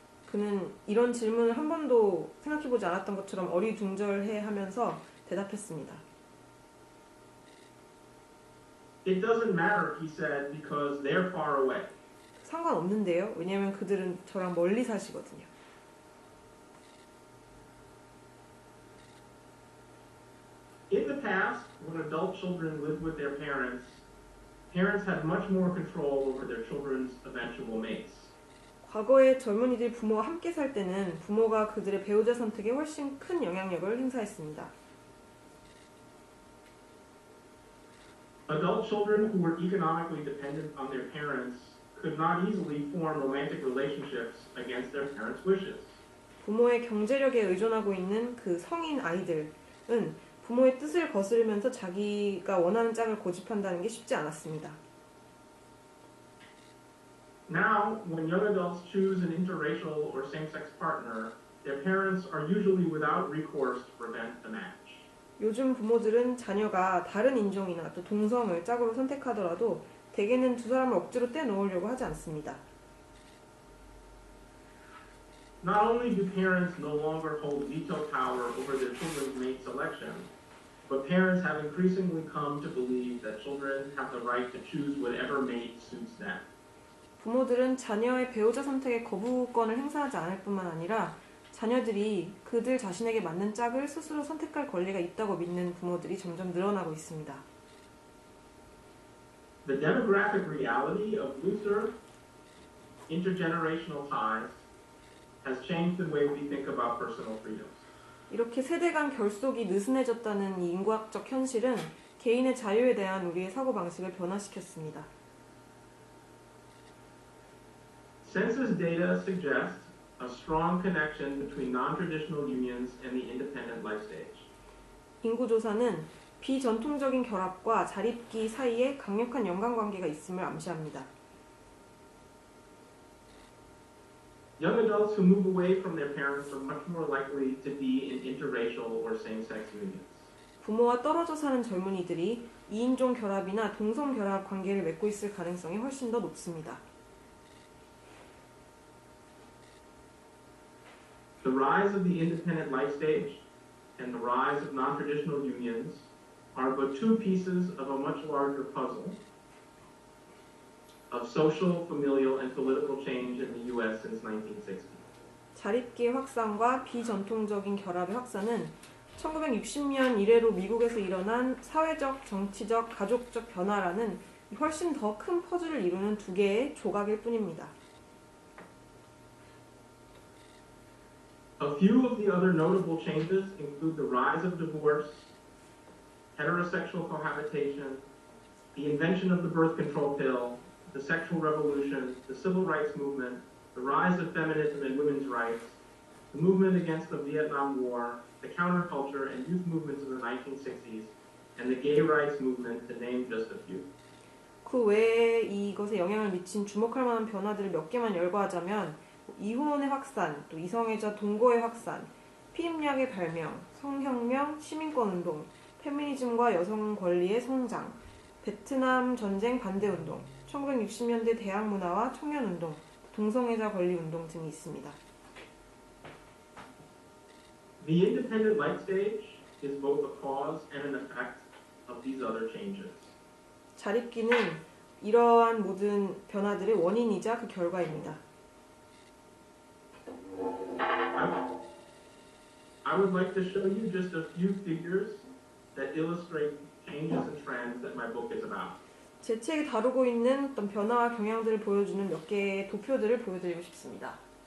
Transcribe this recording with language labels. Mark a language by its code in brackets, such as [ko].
[ko] 그는 이런 질문을 한 번도 생각해보지 않았던 것처럼 어리둥절해하면서 대답했습니다. [en] It doesn't matter, he said, because they're far away. [ko] 상관없는데요. 왜냐하면 그들은 저랑 멀리 사시거든요. [en] In the past, when adult children lived with their parents had much more control over their children's eventual mates. [ko] 과거에 젊은이들 부모와 함께 살 때는 부모가 그들의 배우자 선택에 훨씬 큰 영향력을 행사했습니다. [en] Adult children who were economically dependent on their parents could not easily form romantic relationships against their parents' wishes. [ko] 부모의 경제력에 의존하고 있는 그 성인 아이들은 부모의 뜻을 거스르면서 자기가 원하는 짝을 고집한다는 게 쉽지 않았습니다. [en] Now, when young adults choose an interracial or same-sex partner, their parents are usually without recourse to prevent the match. [ko] 요즘 부모들은 자녀가 다른 인종이나 또 동성을 짝으로 선택하더라도 대개는 두 사람을 억지로 떼놓으려고 하지 않습니다. [en] Not only do parents no longer hold veto power over their children's mate selection, but parents have increasingly come to believe that children have the right to choose whatever mate suits them. [ko] 부모들은 자녀의 배우자 선택에 거부권을 행사하지 않을 뿐만 아니라 자녀들이 그들 자신에게 맞는 짝을 스스로 선택할 권리가 있다고 믿는 부모들이 점점 늘어나고 있습니다. [en] The demographic reality of looser intergenerational ties has changed the way we think about personal freedoms. [ko] 이렇게 세대 간 결속이 느슨해졌다는 이 인과학적 현실은 개인의 자유에 대한 우리의 사고방식을 변화시켰습니다. [en] Census data suggests a strong connection between non-traditional unions and the independent life stage. [ko] 인구조사는 비전통적인 결합과 자립기 사이에 강력한 연관관계가 있음을 암시합니다. [en] Young adults who move away from their parents are much more likely to be in interracial or same-sex unions. [ko] 부모와 떨어져 사는 젊은이들이 이인종 결합이나 동성 결합 관계를 맺고 있을 가능성이 훨씬 더 높습니다. [en] The rise of the independent life stage and the rise of non-traditional unions are but two pieces of a much larger puzzle of social, familial, and political change in the U.S. since 1960. [ko] 자립기의 확산과 비전통적인 결합의 확산은 1960년 이래로 미국에서 일어난 사회적, 정치적, 가족적 변화라는 훨씬 더 큰 퍼즐을 이루는 두 개의 조각일 뿐입니다. [en] A few of the other notable changes include the rise of divorce, heterosexual cohabitation, the invention of the birth control pill, the sexual revolution, the civil rights movement, the rise of feminism and women's rights, the movement against the Vietnam War, the counterculture and youth movements of the 1960s, and the gay rights movement, to name just a few. [ko] 그 외에 이것에 영향을 미친 주목할 만한 변화들을 몇 개만 열거하자면 이혼의 확산, 또 이성애자 동거의 확산, 피임약의 발명, 성혁명, 시민권운동, 페미니즘과 여성 권리의 성장, 베트남 전쟁 반대운동, 1960년대 대학문화와 청년운동, 동성애자 권리운동 등이 있습니다. [en] The independent life stage is both a cause and an effect of these other changes. [ko] 자립기는 이러한 모든 변화들의 원인이자 그 결과입니다. [en] I would like to show you just a few figures that illustrate changes and trends that my book is about. [ko] 제 책이 다루고 있는 어떤 변화와 경향들을 보여주는 몇 개의 도표들을 보여드리고 싶습니다.